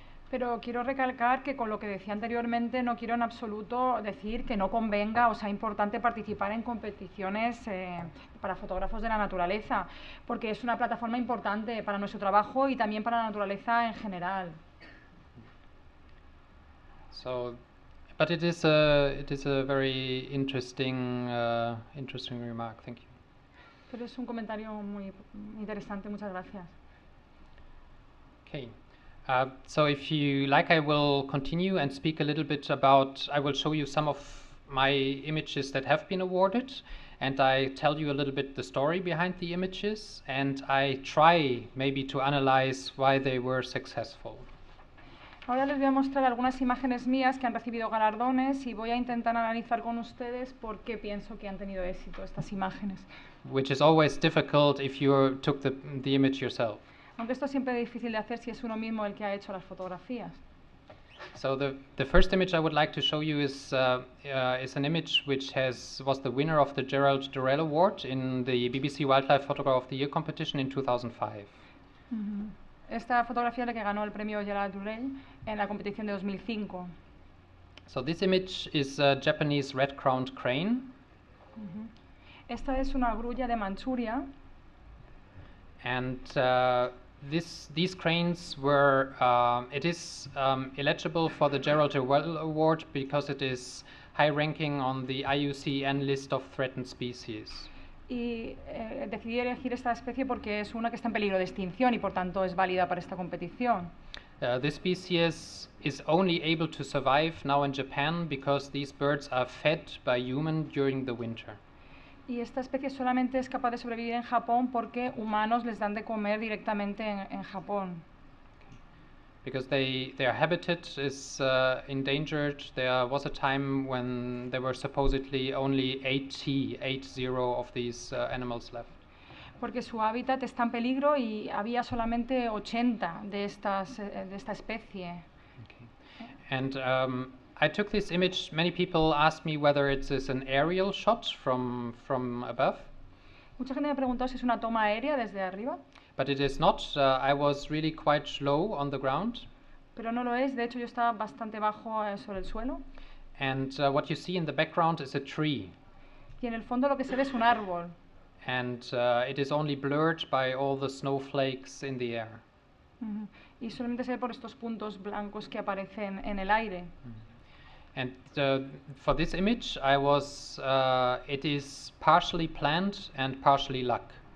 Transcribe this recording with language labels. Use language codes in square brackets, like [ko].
[es] Pero quiero recalcar que con lo que decía anteriormente no quiero en absoluto decir que no convenga o sea importante participar en competiciones para fotógrafos de la naturaleza, porque es una plataforma importante para nuestro trabajo y también para la naturaleza en general. [en] So, but it is a very interesting remark. Thank you. [es] Pero es un comentario muy interesante. Muchas gracias. [en] Okay. So if you like, I will continue and speak a little bit I will show you some of my images that have been awarded, and I tell you a little bit the story behind the images, and I try maybe to analyze why they were successful. [es] Ahora les voy a mostrar algunas imágenes mías que han recibido galardones y voy a intentar analizar con ustedes por qué pienso que han tenido éxito estas imágenes. [en] Which is always difficult if you took the image yourself. [es] Aunque esto siempre es difícil de hacer si es uno mismo el que ha hecho las fotografías. [en] So the first image I would like to show you is an image which was the winner of the Gerald Durrell Award in the BBC Wildlife Photographer of the Year competition in 2005. [es] Esta fotografía es la que ganó el premio Gerald Durrell en la competición de 2005. [en] So this image is a Japanese red-crowned crane. [es] Esta es una grulla de Manchuria. [en] And these cranes were, it is eligible for the Gerald Durrell Award because it is high ranking on the IUCN list of threatened species. [es] Y decidí elegir esta especie porque es una que está en peligro de extinción y por tanto es válida para esta competición. [en] This species is only able to survive now in Japan because these birds are fed by humans during the winter. [es] Y esta especie solamente es capaz de sobrevivir en Japón porque humanos les dan de comer directamente en Japón. [en] Because their habitat is endangered. There was a time when there were supposedly only 80 of these animals left. [es] Porque su hábitat está en peligro y había solamente 80 de esta especie. [en] Okay. And I took this image. Many people asked me whether it is an aerial shot from above. [es] Mucha gente me preguntó si es una toma aérea desde arriba. [en] But it is not. I was really quite low on the ground. [es] Pero no lo es. De hecho, yo estaba bastante bajo sobre el suelo. [en] And what you see in the background is a tree. [es] Y en el fondo lo que se ve es un árbol. [en] And it is only blurred by all the snowflakes in the air. [es] Y solamente se ve por estos puntos blancos que aparecen en el aire. [en] And for this image, it is partially planned and partially luck.